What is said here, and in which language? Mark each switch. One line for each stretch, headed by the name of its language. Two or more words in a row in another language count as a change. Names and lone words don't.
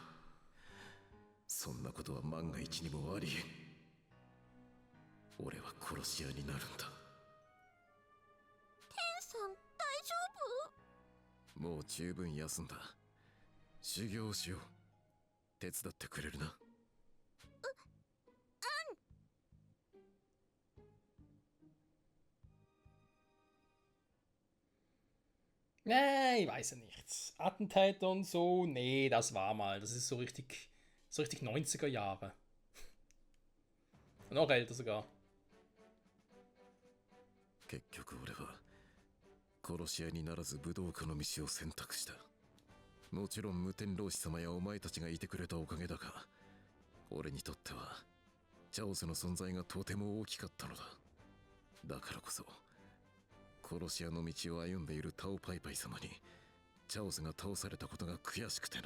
Japanese: そんなことは万が一にもありえん。俺は殺し屋になるんだ。天さん、大丈夫？もう十分休んだ。修行をしよう。手伝ってくれるな。
German: Nee, ich weiß ja nicht. Attentäter und so, nee, das war mal. Das ist so richtig 90er Jahre. Noch älter sogar.
Japanese: 結局俺は殺し屋にならず武道家の道を選択した。もちろん無天老師様やお前たちがいてくれたおかげだが、俺にとってはチャオスの存在がとても大きかったのだ。だからこそ殺し屋の道を歩んでいるタオパイパイ様にチャオスが倒されたことが悔しくてな。